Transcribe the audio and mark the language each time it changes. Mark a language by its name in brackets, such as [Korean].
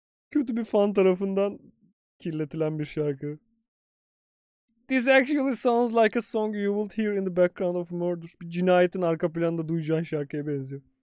[Turkish] Kötü bir fan tarafından kirletilen bir şarkı. [English] This actually sounds like a song you will hear in the background of a murder. [Turkish] Bir cinayetin arka planda duyacağın şarkıya benziyor.